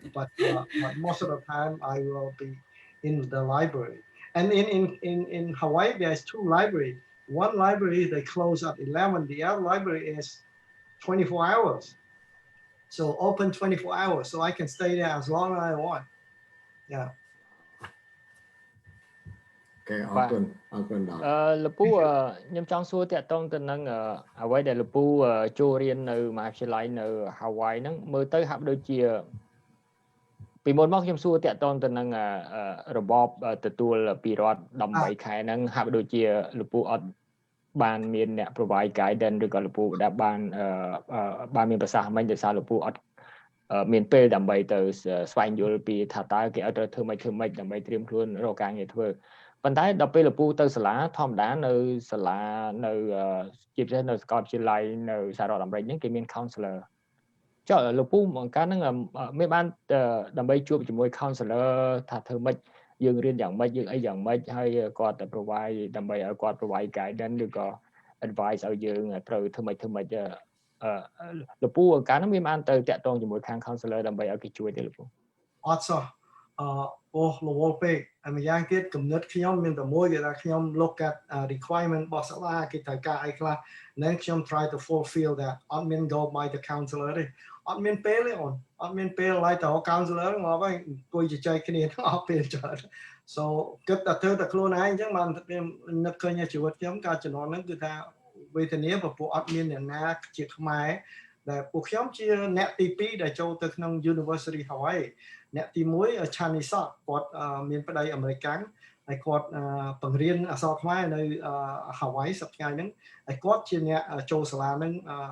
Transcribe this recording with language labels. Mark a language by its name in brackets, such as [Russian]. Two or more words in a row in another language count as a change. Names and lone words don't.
[English] But most of the time, I will be in the library. And in Hawaii, there's 2 libraries. One library, they close at 11. The other library is 24 hours. So open 24 hours. So I can stay there as long as I want. Yeah. [Khmer] Okay, អរគុណដល់ លោកពូខ្ញុំចង់សួរតាក់ទងទៅនឹងអ្វីដែលលោកពូចូលរៀននៅមហាវិទ្យាល័យនៅ Hawaii ហ្នឹងមើលទៅហាក់ដូចជាពីមុនមកខ្ញុំសួរតាក់ទងទៅនឹងរបបទទួលពីរដ្ឋ18ខែហ្នឹង ហាក់ដូចជាលោកពូអត់បានមានអ្នក [English] provide guidance [Khmer] ឬក៏លោកពូដែលបានមានប្រសាសន៍មិញដោយសារលោកពូអត់មានពេលដើម្បីទៅស្វែងយល់ពីថា តើគេឲ្យទៅធ្វើម៉េចដើម្បីត្រៀមខ្លួនរកការងារធ្វើប៉ុន្តែដល់ពេលលោកពូទៅសាលាធម្មតានៅសាលានៅជាពិសេសនៅសាកលវិទ្យាល័យនៅសហរដ្ឋអាមេរិកហ្នឹងគេមាន counselor ចុះលោកពូបង្កើតហ្នឹងមានបានដើម្បីជួបជាមួយ counselor ថាធ្វើម៉េចយើងរៀនយ៉ាងម៉េចយើងអីយ៉ាងម៉េចហើយគាត់ទៅ provide ដើម្បីឲ្យគាត់ [English] provide guidance [Khmer] ឬក៏ advice ឲ្យយើងត្រូវធ្វើម៉េចលោកពូកាលហ្នឹងមានបានទៅតាក់ទងជាមួយខាង counselor ដើម្បីឲ្យគេជួយទេលោកពូ អត់សោះអូរវល់ពេកហើយម្យ៉ាងទៀតកំណត់ខ្ញុំមានតែមួយគេថាខ្ញុំ [English] look at requirement [Khmer] របស់សាលាគេត្រូវការអីខ្លះនឹងខ្ញុំ [English] try to fulfill [Khmer] that អត់មាន [English] go by the counselor [Khmer] ទេអត់មានពេលទេអូនអត់មានពេលឡើយទៅ counselor មកហើយអង្គុយជជែ កគ្នាអត់ពេលច្រើន so គិតតែធ្វើតែខ្លួនឯងអញ្ចឹងបាននឹកឃើញជីវិតខ្ញុំកាលជំនាន់ហ្នឹងគឺថាវេទនាព្រោះអត់មានអ្នកណាជាខ្មែរដែលពួកខ្ញុំជាអ្នកទី2ដែលចូលទៅក្នុង University Hawaii អ្នកទី1 Chinese គាត់មានប្តីអាមេរិកាំងហើយគាត់បង្រៀនអក្សរខ្មែរនៅ Hawaii សប្តាហ៍ហ្នឹងហើយគាត់ជាអ្នកចូលសាលាហ្នឹង